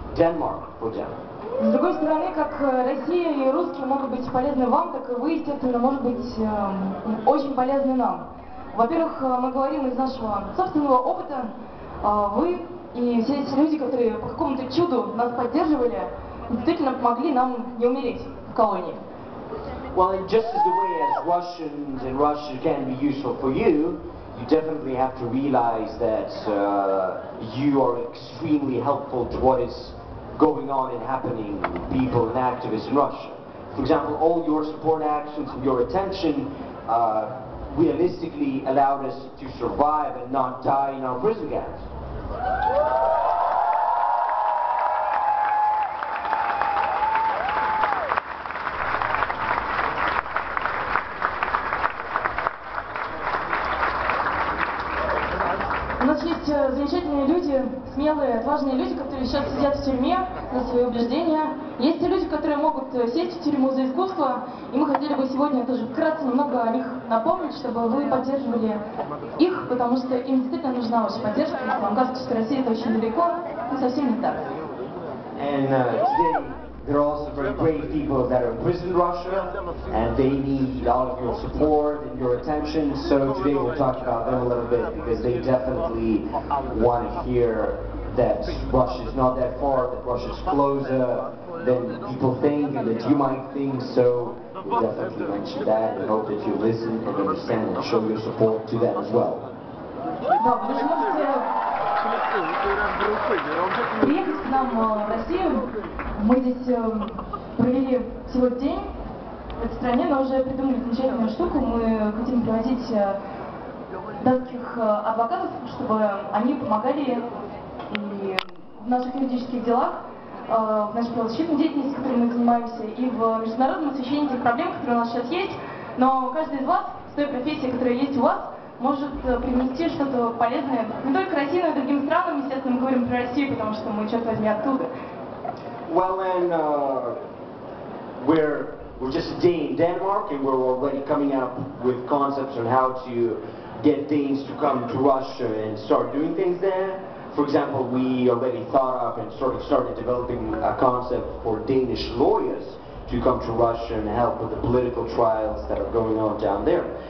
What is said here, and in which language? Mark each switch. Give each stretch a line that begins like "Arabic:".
English: Denmark, for example.
Russian: С другой стороны, как Россия и русские могут быть полезны вам, так и вы, естественно, может быть очень полезны нам. Во-первых, мы говорим из нашего собственного опыта. Вы и все эти люди, которые по какому-то чуду нас поддерживали, действительно помогли нам не умереть в колонии.
English: Well, and just as the way as Russians in Russia can be useful for you, you definitely have to realize that you are extremely helpful to what is going on and happening with people and activists in Russia. For example, all your support actions and your attention realistically allowed us to survive and not die in our prison camps.
Russian: У нас есть замечательные люди, смелые, отважные люди, которые сейчас сидят в тюрьме за свои убеждения. Есть и люди, которые могут сесть в тюрьму за искусство, и мы хотели бы сегодня тоже вкратце немного о них напомнить, чтобы вы поддерживали их, потому что им действительно нужна ваша поддержка. Если вам кажется, что Россия это очень далеко, но совсем не так.
English: And today, there are also very brave people that are in prison in Russia, and they need all of your support and your attention. So today we'll talk about them a little bit, because they definitely want to hear that Russia is not that far, that Russia is closer than people think and that you might think. So we'll definitely mention that and hope that you listen and understand and show your support to them as well.
Russian: Да, вы же можете приехать к нам в Россию. Мы здесь провели всего день в этой стране, но уже придумали замечательную штуку. Мы хотим привозить датских адвокатов, чтобы они помогали и в наших юридических делах, в нашей правозащитной деятельности, которой мы занимаемся, и в международном освещении тех проблем, которые у нас сейчас есть. Но каждый из вас, с той профессией, которая есть у вас, может привнести что-то полезное не только России, но и другим странам. Естественно, мы говорим про Россию, потому что мы, черт возьми, оттуда.
English: Well, and we're just a day in Denmark, and we're already coming up with concepts on how to get Danes to come to Russia and start doing things there. For example, we already thought of and sort of started developing a concept for Danish lawyers to come to Russia and help with the political trials that are going on down there.